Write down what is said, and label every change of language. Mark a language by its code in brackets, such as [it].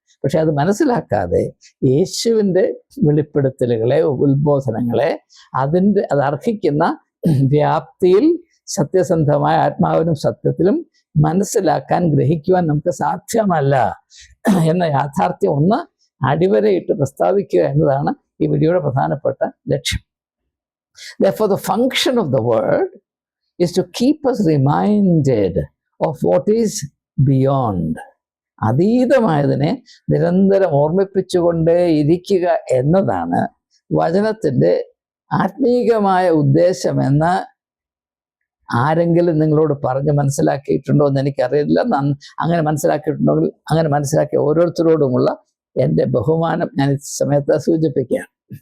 [ml] പക്ഷെ അത് മനസ്സിലാക്കാതെ യേശുവിൻ്റെ വെളിപ്പെടുത്തലുകളെ, ഉത്ബോധനങ്ങളെ അത് അർഹിക്കുന്ന വ്യാപ്തിയിൽ സത്യസന്ധമായ ആത്മാവിനും സത്യത്തിലും മനസ്സിലാക്കാൻ, ഗ്രഹിക്കുവാൻ നമുക്ക് സാധ്യമല്ല എന്ന യാഥാർത്ഥ്യം ഒന്ന് അടിവരയിട്ട് പ്രസ്താവിക്കുക എന്നതാണ് ഈ വീഡിയോയുടെ പ്രധാനപ്പെട്ട ലക്ഷ്യം. [en] Therefore, the function of the word is to keep us reminded of what is beyond. [ml] അതീതമായതിനെ നിരന്തരം ഓർമ്മിപ്പിച്ചുകൊണ്ടേ ഇരിക്കുക എന്നതാണ് വചനത്തിൻ്റെ ആത്മീകമായ ഉദ്ദേശമെന്ന് ആരെങ്കിലും നിങ്ങളോട് പറഞ്ഞ് മനസ്സിലാക്കിയിട്ടുണ്ടോ എന്ന് എനിക്കറിയില്ല. അങ്ങനെ മനസ്സിലാക്കിയിട്ടുണ്ടെങ്കിൽ അങ്ങനെ മനസ്സിലാക്കിയ ഓരോരുത്തരോടുമുള്ള എൻ്റെ ബഹുമാനം ഞാൻ ഈ സമയത്ത് സൂചിപ്പിക്കുകയാണ്.